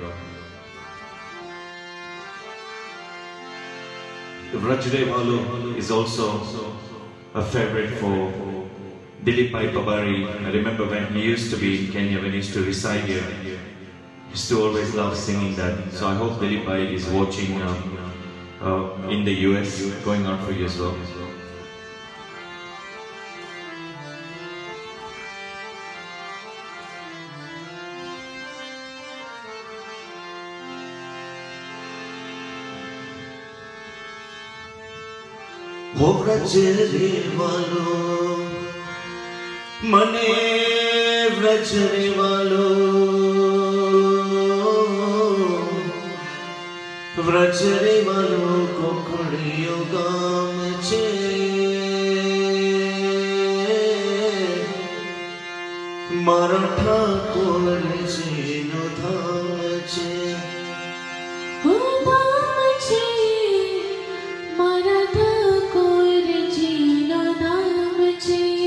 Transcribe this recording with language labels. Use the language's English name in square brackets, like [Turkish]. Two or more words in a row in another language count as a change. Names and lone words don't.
[English] Vrajre Valu is also a favorite for Dilip Bhai Pabari. I remember when he used to be in Kenya, when he used to reside here, he used to always love singing that. So I hope Dilip Bhai is watching in the US, going out for you as well. [Gujarati] હો વ્રજરે વાલો મને વ્રજરે વાલો વ્રજરે વાલો કોકડિયો ગામ છે મારા ઠાકોર જીનો ધામ છે ઓ ધામ છે મારા ઠાકોર જીનો ધામ છે